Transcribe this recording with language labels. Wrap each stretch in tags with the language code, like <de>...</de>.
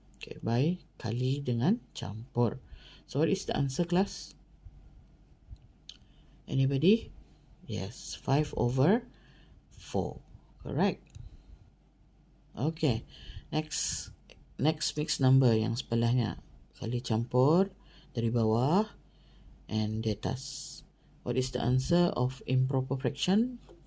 <ms>Okay, by kali dengan campur.</ms> <en>So, what is the answer, class? Anybody? Yes, 5 over 4. Correct. Okay, next</en> <ms>next mixed number yang sebelahnya. Kali campur dari bawah and di atas.</ms> <en>What is the answer of improper fraction?</en>